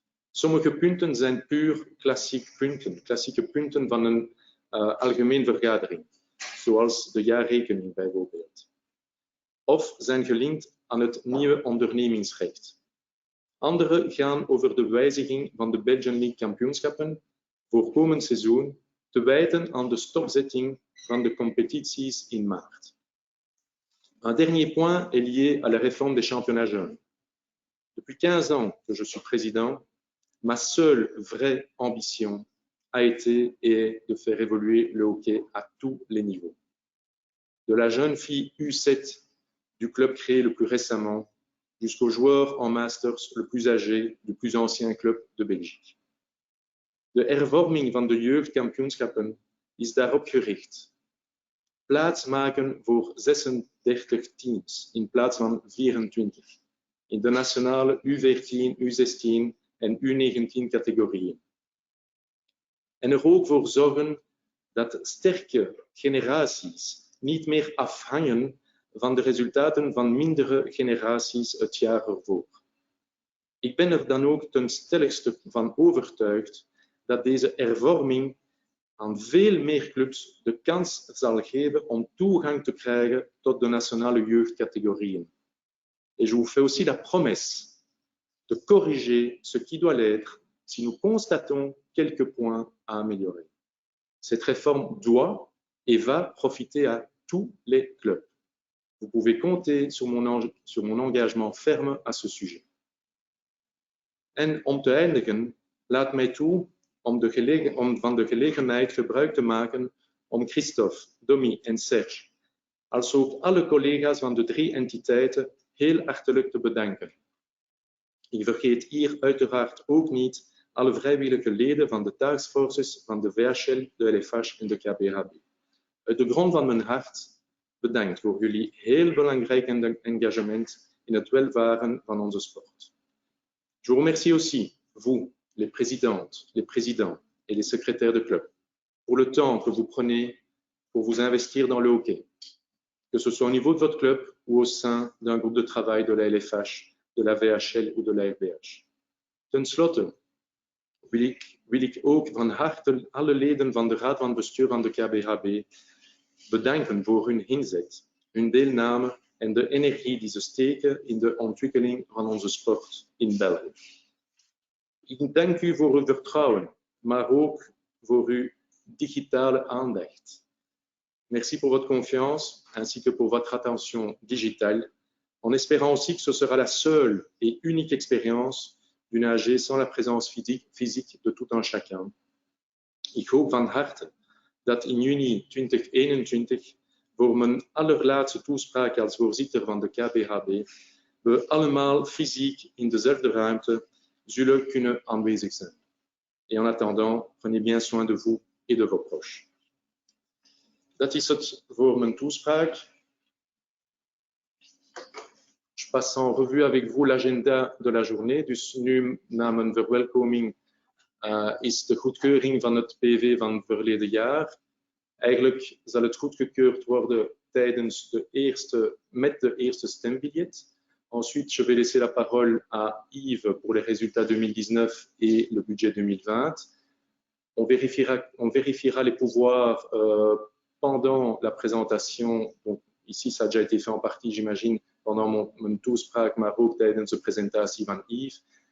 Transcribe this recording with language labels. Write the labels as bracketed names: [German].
[Dutch] Sommige punten zijn puur klassieke punten van een algemeen vergadering, zoals de jaarrekening bijvoorbeeld. Of zijn gelinkt aan het nieuwe ondernemingsrecht. Andere gaan over de wijziging van de Belgian League kampioenschappen voor komend seizoen te wijten aan de stopzetting van de competities in maart. [French] Un dernier point est lié à la réforme des championnats jeunes. Depuis 15 ans que je suis président, ma seule vraie ambition a été et est de faire évoluer le hockey à tous les niveaux. De la jeune fille U7 du club créé le plus récemment jusqu'au joueur en masters le plus âgé du plus ancien club de Belgique. [Dutch] De hervorming van de jeugdkampioenschappen is daarop gericht. Plaats maken voor 36 teams in plaats van 24 in de nationale U14, U16 en U19 categorieën. En er ook voor zorgen dat sterke generaties niet meer afhangen van de resultaten van mindere generaties het jaar ervoor. Ik ben er dan ook ten stelligste van overtuigd dat deze hervorming aan veel meer clubs de kans zal geven om toegang te krijgen tot de nationale jeugdcategorieën. [French] Et je vous fais aussi la promesse de corriger ce qui doit l'être si nous constatons quelques points à améliorer. Cette réforme doit et va profiter à tous les clubs. Vous pouvez compter sur mon engagement ferme à ce sujet. [Dutch] En om te eindigen, laat mij toe om van de gelegenheid gebruik te maken om Christophe, Domi en Serge, als ook alle collega's van de drie entiteiten heel hartelijk te bedanken. Ik vergeet hier uiteraard ook niet alle vrijwillige leden van de taskforces van de VHL, de LFH en de KBHB. Uit de grond van mijn hart bedankt voor jullie heel belangrijk engagement in het welvaren van onze sport. [French] Je vous remercie aussi, vous, les présidentes, les présidents et les secrétaires de club, pour le temps que vous prenez pour vous investir dans le hockey, que ce soit au niveau de votre club ou au sein d'un groupe de travail de la LFH, de la VHL ou de la RBH. [Dutch] Ten slotte wil ik ook van harte alle leden van de Raad van Bestuur van de KBHB bedanken voor hun inzet, hun deelname en de energie die ze steken in de ontwikkeling van onze sport in België. Ik dank u voor uw vertrouwen, maar ook voor uw digitale aandacht. [French] Merci pour votre confiance ainsi que pour votre attention digitale, en espérant aussi que ce sera la seule et unique expérience d'une AG sans la présence physique de tout un chacun. [Dutch] Ik hoop van harte dat in juni 2021, voor mijn allerlaatste toespraak als voorzitter van de KBHB, we allemaal fysiek in dezelfde ruimte zullen kunnen aanwezig zijn. [French] Et en attendant, prenez bien soin de vous et de vos proches. [Dutch] Dat is het voor mijn toespraak. [French] Je passe en revue avec vous l'agenda de la journée. [Dutch] Dus nu na mijn verwelkoming is de goedkeuring van het PV van verleden jaar. Eigenlijk zal het goedgekeurd worden tijdens met de eerste stembiljet. [French] Ensuite, je vais laisser la parole à Yves pour les résultats 2019 et le budget 2020. On vérifiera les pouvoirs pendant la présentation. Donc, ici, ça a déjà été fait en partie, j'imagine, pendant [Dutch] mijn toespraak, maar ook tijdens de presentatie van Yves.